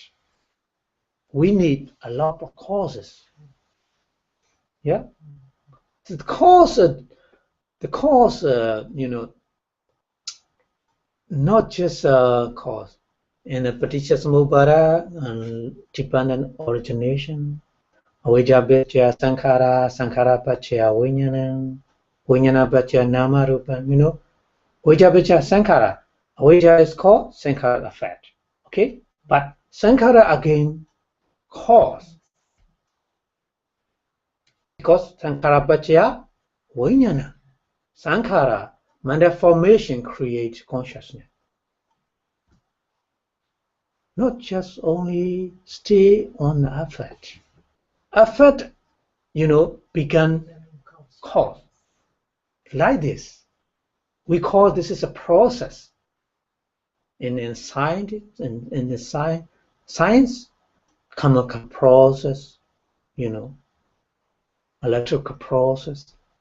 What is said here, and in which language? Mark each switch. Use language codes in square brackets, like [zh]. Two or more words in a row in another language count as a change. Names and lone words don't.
[en] We need a lot of causes. Yeah, the cause, not just a cause. In a particular samubhara and dependent origination, [pi] avijja paccaya sankhara, sankhara paccaya vijnana, vijnana paccaya nama rupa. Avijja paccaya sankhara. [en] Avijja is called sankhara effect. Okay, but sankhara again cause, because [pi] sankhara paccaya vijnana. [en] Sankhara, mental formation, creates consciousness. Not just only stay on the effect. Effect, began cause. Like this. We call this is a process. In science, in the science, chemical process, electrical process.